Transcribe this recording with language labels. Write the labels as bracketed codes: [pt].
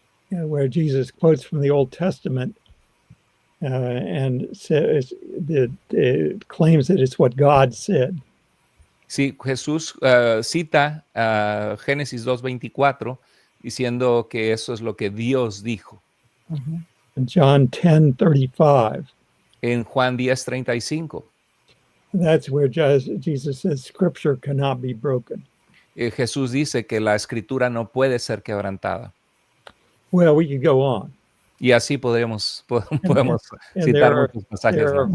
[en] Where Jesus quotes from the Old Testament and says claims that it's what God said. [es] Sí, Jesús cita Génesis 2:24 diciendo que eso es lo que Dios dijo. [en] In John 10:35. [es] En Juan 10:35. [en] That's where Jesus says scripture cannot be broken. [es] Jesús dice que la escritura no puede ser quebrantada. [en] Well, we could go on. [es] Y así podemos citar muchos pasajes.